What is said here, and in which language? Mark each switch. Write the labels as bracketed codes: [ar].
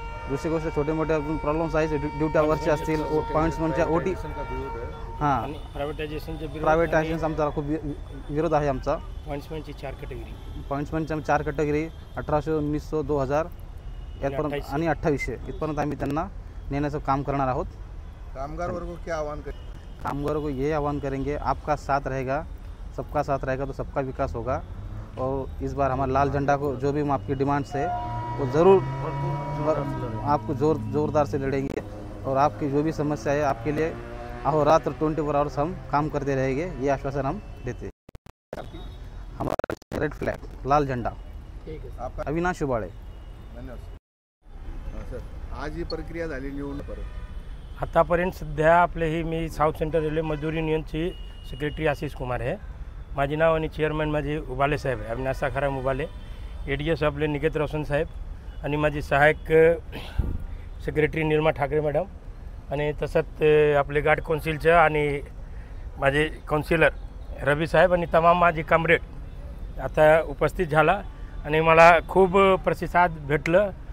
[mr] दुसरी गोष्ट छोटे मोठे अजून प्रॉब्लेम्स आहेत ड्युटी आवर्सचे असतील पॉईंट्समनच्या OT हां प्रायव्हेटायझेशन आमचा खूप विरोध आहे आमचा. पॉइंट्समॅनची 4 कॅटेगरी पॉईंट्समनच्या 4 कॅटेगरी 1800 1900 2000 यापर्यंत आणि 2800 इथपर्यंत आम्ही त्यांना नेण्याचं काम करणार आहोत. [hi] कामगार वर्ग को क्या आह्वान करें? कामगारों को ये आह्वान करेंगे आपका साथ रहेगा, सबका साथ रहेगा तो सबका विकास होगा. और इस बार हमारा लाल झंडा को जो भी आपकी डिमांड्स है वो ज़रूर आपको ज़ोरदार से लड़ेंगे. और आपकी जो भी समस्या है आपके लिए अहोरात्र 24 आवर्स हम काम करते रहेंगे, ये आश्वासन हम देते हैं. हमारा रेड फ्लैग लाल झंडा. [mr] ठीक आहे. [hi] आपका अविनाश शुबाळे. [mr] धन्यवाद सर. आज ही प्रक्रिया झाली निवडणूक आतापर्यंत सध्या आपले ही मी साऊथ सेंट्रल रेल्वे मजदूर युनियनची सेक्रेटरी आशिष कुमार आहे. माझे नाव आणि चेअरमॅन माझे उबाले साहेब आहे, अविनाश साखाराम उबाले. ADS आपले निकेत रोशन साहेब आणि माझी सहायक सेक्रेटरी निर्मा ठाकरे मॅडम आणि तसंच आपले गार्ड कौन्सिलचं आणि माझे काउन्सिलर रवी साहेब आणि तमाम माझे कॉम्रेड आता उपस्थित झाला आणि मला खूप प्रतिसाद भेटलं.